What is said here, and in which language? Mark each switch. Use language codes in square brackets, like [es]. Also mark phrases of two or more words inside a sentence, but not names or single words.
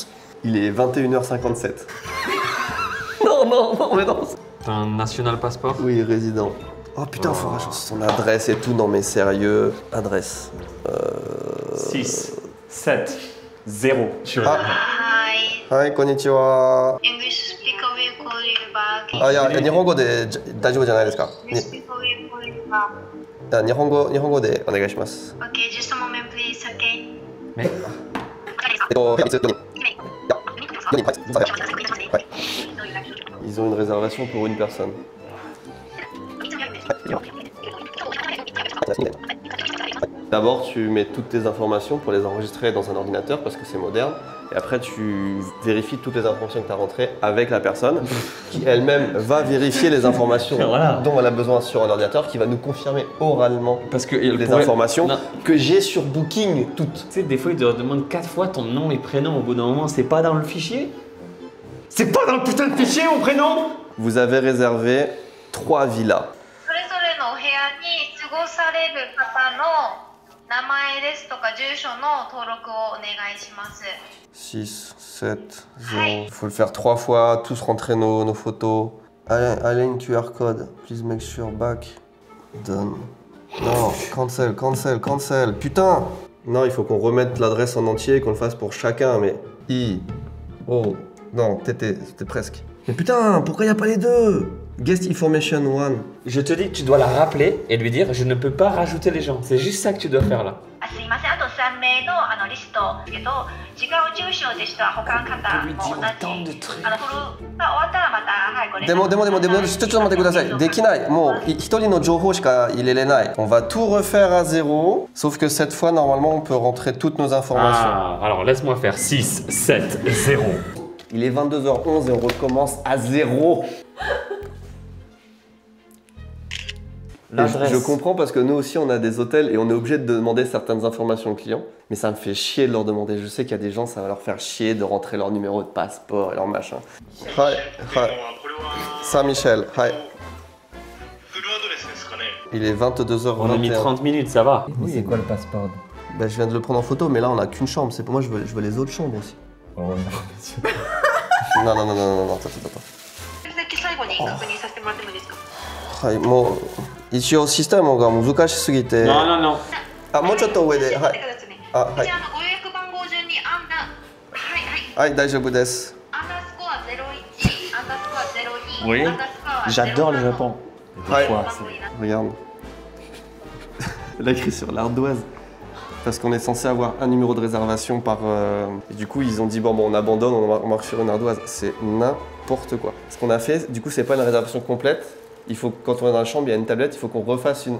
[fr] Il est 21h57. non, mais non. T'as un [en] national passport? [fr] Oui, résident. Oh putain, faut rajouter son adresse et tout. Non mais sérieux. Adresse. 6, 7, 0. Ah. [en] Hi, konnichiwa. English speaker will call you back. [ja] あ、いや、日本語で大丈夫じゃないですか。 [en] English speaker will call you back. [ja] あ、日本語でお願いします。 [en] Okay, just a moment, please. Okay. [fr] Mais [ja] いつどこに？いや、どこに？ [fr] はい。Ils ont une réservation pour une personne. D'abord, tu mets toutes tes informations pour les enregistrer dans un ordinateur parce que c'est moderne. Et après, tu vérifies toutes les informations que tu as rentrées avec la personne qui elle-même va vérifier les informations Voilà. dont elle a besoin sur un ordinateur qui va nous confirmer oralement parce que les informations que j'ai sur Booking toutes. Tu sais, des fois, ils te demandent 4 fois ton nom et prénom. Au bout d'un moment, c'est pas dans le fichier? C'est pas dans le putain de fichier, mon prénom? Vous avez réservé 3 villas. [ja] それぞれのお部屋に過ごされる方の名前ですとか住所の登録をお願いします。 [fr] 6, 7, 0. Il faut le faire 3 fois, tous rentrer nos photos. Allez, [en] QR code. Please make sure back. Done. [fr] Non, cancel. Putain! Non, il faut qu'on remette l'adresse en entier et qu'on le fasse pour chacun, mais... Oh. Non, t'étais presque. Mais putain, pourquoi y a pas les deux? [en] Guest information 1. [fr] Je te dis que tu dois la rappeler et lui dire je ne peux pas rajouter les gens. C'est juste ça que tu dois faire là. [ja] あ、すいません。あと 3名のリストけど、違う住所でしたら他の方も同じフルが終わったらまたはいこれ。でもちょっと待ってください。できない。もう一人の情報しか入れれない。 [fr] On va tout refaire à zéro, sauf que cette fois normalement on peut rentrer toutes nos informations. Ah, alors laisse-moi faire 6, 7, 0. Il est 22h11 et on recommence à zéro. Je comprends parce que nous aussi on a des hôtels et on est obligé de demander certaines informations aux clients. Mais ça me fait chier de leur demander. Je sais qu'il y a des gens, ça va leur faire chier de rentrer leur numéro de passeport et leur machin. [en] Hi, hi. Saint-Michel, hi. [fr] Il est 22h21. On a mis 30 minutes, ça va. Oui, c'est quoi le passeport? Bah, je viens de le prendre en photo, mais là on a qu'une chambre. C'est pour moi, je veux les autres chambres aussi. Oh non, monsieur. Non, attends. [ja] 最後に確認させてもらってもいいですか。はい、もう一応システムが難しすぎて。 [fr] Non, non, non. [ja] あ、もうちょっと上で。はい。あ、はい。ご予約番号順にはい、大丈夫です。アンダースコア01、アンダースコア02、 [fr] Oui, [ja] アンダースコア [fr] j'adore le Japon. Ouais. Des fois, Regarde. Elle a écrit sur l'ardoise. Parce qu'on est censé avoir un numéro de réservation par. Et du coup, ils ont dit bon, on abandonne, on marche sur une ardoise. C'est n'importe quoi. Ce qu'on a fait, du coup, c'est pas une réservation complète. Il faut, quand on est dans la chambre, il y a une tablette, il faut qu'on refasse une.